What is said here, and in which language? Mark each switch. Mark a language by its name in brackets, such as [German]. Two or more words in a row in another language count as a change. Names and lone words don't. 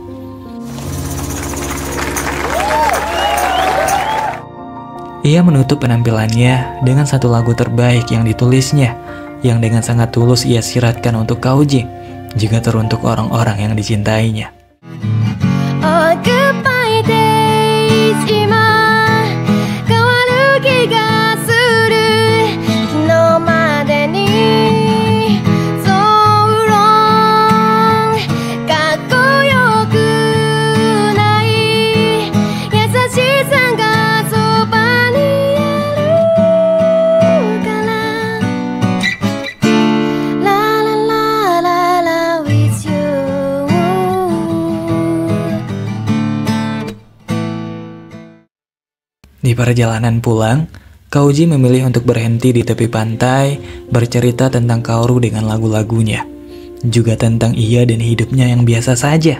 [Indonesian] Ia menutup penampilannya dengan satu lagu terbaik yang ditulisnya, yang dengan sangat tulus ia siratkan untuk Kauji, juga teruntuk orang-orang yang dicintainya. [English] Oh, goodbye days, [Japanese] 今変わる気がする、昨日までに [English] so long, [Japanese] かっこよくない、優しいさんがそばにあるから, [English] la la la la la with you. [Indonesian] Di perjalanan pulang, Kauji memilih untuk berhenti di tepi pantai, bercerita tentang Kaoru dengan lagu-lagunya, juga tentang ia dan hidupnya yang biasa saja.